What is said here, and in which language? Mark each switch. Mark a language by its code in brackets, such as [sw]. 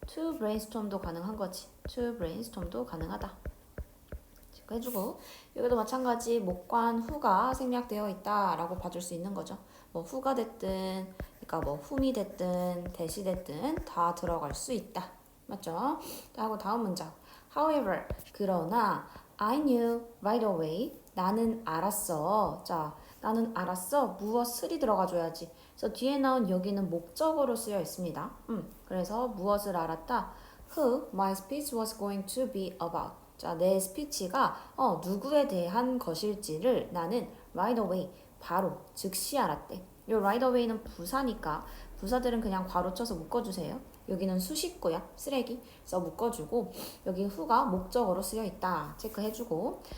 [ko] to brainstorm도 가능한 거지. to brainstorm도 가능하다. 해주고 여기도 마찬가지 목관 who가 생략되어 있다라고 봐줄 수 있는 거죠. 뭐 who가 됐든, 그러니까 뭐 whom이 됐든, that이 됐든 다 들어갈 수 있다. 맞죠? 자, 하고 다음 문장. [en] However, [ko] 그러나 [en] I knew right away. [ko] 나는 알았어. 자, 나는 알았어. 무엇을이 들어가줘야지. 그래서 뒤에 나온 여기는 목적어로 쓰여 있습니다. 그래서 무엇을 알았다? [en] Who my speech was going to be about. [ko] 자, 내 스피치가 누구에 대한 것일지를 나는 right away, 바로 즉시 알았대. 요 right away는 부사니까 부사들은 그냥 괄호 쳐서 묶어주세요. 여기는 수식구야, 쓰레기. 그래서 묶어주고 여기 who가 목적어로 쓰여 있다 체크해주고.